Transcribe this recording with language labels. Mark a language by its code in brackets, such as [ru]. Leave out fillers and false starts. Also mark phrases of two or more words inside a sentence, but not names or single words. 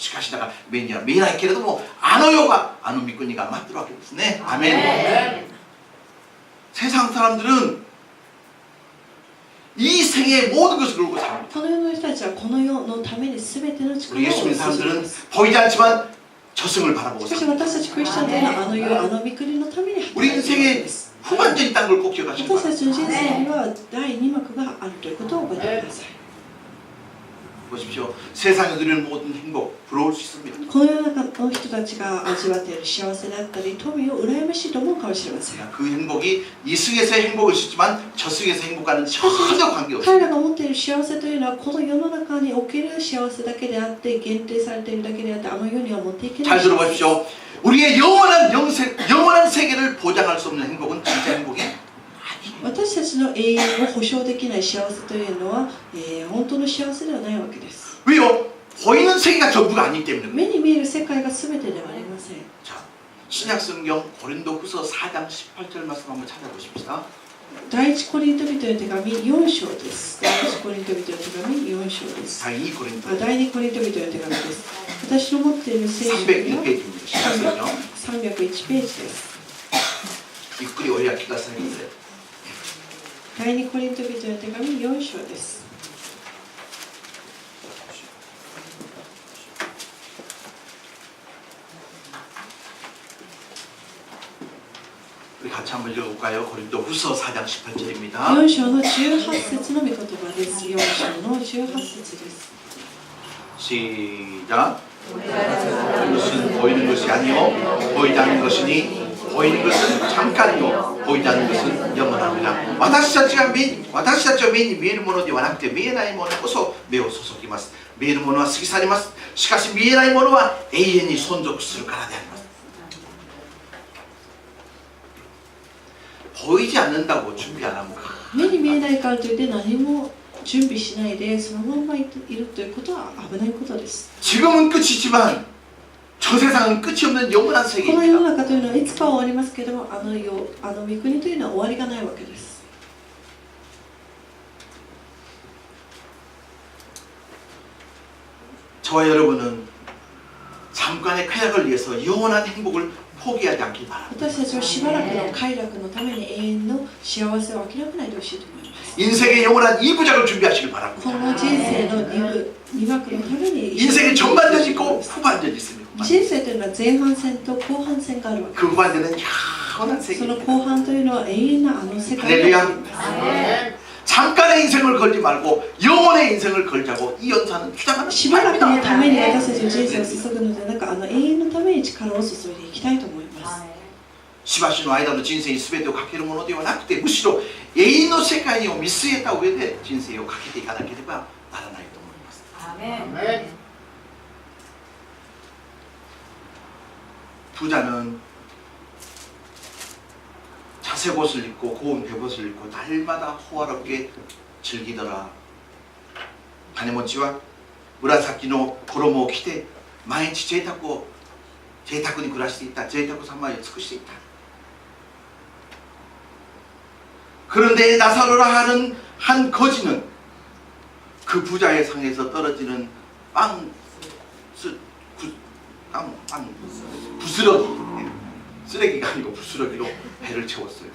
[ja] しかしだから目には見えないけれどもあの世があの御国が待ってるわけですね。アメン。 [ko] 세상 사람들은 이 생의 모든 것을 걸고 삽니다. [ja] この世の人たちはこの世のために全ての [ko] 우리 [ja] 力を [ko] 예수 [ja] 注 [ko] 믿는 [ja] ぎま [ko] 사람들은 [ja] す。 [ko] 보이지 않지만 저승을 바라보고 [ja] しかし [ko] 삽니다. [ja] 私たちクリスチャンというのはあの世、あの御国のために [ko] 우리 [ja] 働いているわけ [ko] 인생의 [ja] です。 [ko] 후반전이 있다는 걸 꼭 기억하시기 [ja] 私た [ko] 바랍니다. [ja] ちの人生には第二幕があるということを覚えてください。 [ko] 보십시오. 세상에 누리는 모든 행복 부러울 수 있습니다. [ja] この世の中の人たちが味わっている幸せだったり富を羨ましいと思うかもしれません。 [ko] 그 행복이 이 승에서의 행복일 수 있지만 저 승에서 행복과는 전혀 [ja] 彼 [ko] 관계없습니다. [ja] らが持っている幸せというのはこの世の中における幸せだけであって限定されているだけであってあの世には持っていけない [ko] 잘 들어보십시오. 우리의 영원한 세계를 보장할 수 없는 행복은 진짜 행복이 [ja] 私たちの永遠を保証できない幸せというのは、本当の幸せではないわけです。 [ko] 왜요? 보이는 세계가 전부가 아니기 때문에. [ja] 目に見える世界が全てではありません。 [ko] 자, 신약 성경 고린도후서 4장 18절 말씀 한번 찾아보십시다. [ja] 第一コリント人への手紙4章です。第一コリント人への手紙4章です。第2コリント第二コリント人への手紙です。私の持っている聖書は [ko] 301페이지입니다. 신약 성경 [ja] 301 ページです。ゆっくりお開きくださいませ. 第二コリント人への手紙4章です。 [ko] 우리 같이 한번 읽어볼까요? 고린도후서 4장 18절입니다. [ja] 4 章の18節の御言葉です。4章の18節です。 [ko] 시작. 이것은 보이는 것이 아니요 보이지 않는 것이니 보이는 것은 잠깐이요 보이지 않는 것은 영원합니다. [ja] 私たちは目に見えるものではなくて見えないものこそ目を注ぎます。見えるものは過ぎ去ります。しかし見えないものは永遠に存続するからであります. [ko] 보이지 않는다고 준비 안 합니다. [ja] 目に見えないからといって何も準備しないでそのままいるということは危ないことです。 [ko] 지금은 끝이지만 저 세상은 끝이 없는 영원한 [ja] この世の [ko] 세계입니다. [ja] 中というのはいつかは終わりますけれどもあの御国というのは終わりがないわけです。 [ko] 저와 여러분은 잠깐의 쾌락을 위해서 영원한 행복을 포기하지 않길 바랍니다. [ja] 私たちはしばらくの快楽のために永遠の幸せを諦めないでほしいと思います。 [ko] 인생의 영원한 2부작을 준비하시길 [ja] こ [ko] 바랍니다. [ja] の人生の2幕のために [ko] 인생의 전반전이 있고 후반전이 있습니다. [ja] 人生というのは前半戦と後半戦があるわけ [ko] 그 후반전은 영원한 [ja] です。その [ko] 세계입니다. [ja] 後半というのは永遠なあの世界があります。 [ko] 잠깐의 인생을 걸지 말고 영원의 인생을 걸자고 이 연사는 주장하는 [ja] しばらくのために [ko] 바입니다. [ja] 私たちの人生を注ぐのではなく永遠のために力を注いでいきたいと思います。 시바시の間の人生に全てをかけるものではなくてむしろ永遠の世界を見据えた上で人生をかけていかなければならないと思います. [ko] 부자는 자색 옷을 입고 고운 배옷을 입고 날마다 호화롭게 즐기더라. [ja] 金持ちは紫の衣を着て毎日贅沢に暮らしていた。贅沢三昧を尽くしていた。 [ko] 그런데 나사로라 하는 한 거지는 그 부자의 상에서 떨어지는 부스러기, 쓰레기가 아니고 부스러기로 배를 채웠어요.